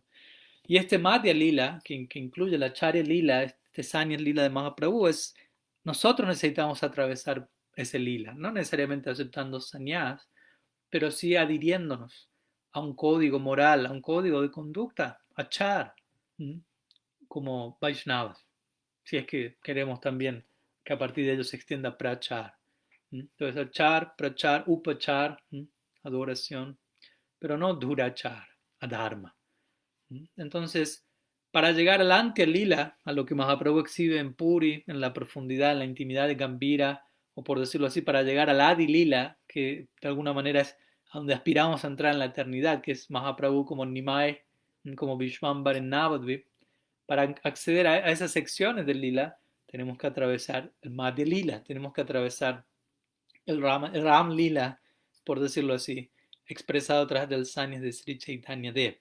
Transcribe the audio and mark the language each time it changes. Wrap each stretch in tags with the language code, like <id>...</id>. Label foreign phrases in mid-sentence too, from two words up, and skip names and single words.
<es>Y este Madhya Lila, que incluye la Charya Lila, este Sanya Lila de Mahaprabhu, nosotros necesitamos atravesar ese lila, no necesariamente aceptando sanyas, pero sí adhiriéndonos a un código moral, a un código de conducta, achar, como Vaishnavas, si es que queremos también que a partir de ello se extienda prachar. Entonces,</es> <sa>achar, prachar, upachar,</sa> <es>adoración, pero no durachar, adharma. Entonces, para llegar al Antya-lila, a lo que Mahaprabhu exhibe en Puri, en la profundidad, en la intimidad de Gambhira, o por decirlo así, para llegar al Adi-lila, que de alguna manera es a donde aspiramos a entrar en la eternidad, que es Mahaprabhu como Nimai, como Vishvambar en Navadvip, para acceder a esas secciones del lila, tenemos que atravesar el Madhya Lila, tenemos que atravesar el Ram Lila, por decirlo así, expresado a través del Sanyas de Sri Chaitanya Dev.</es>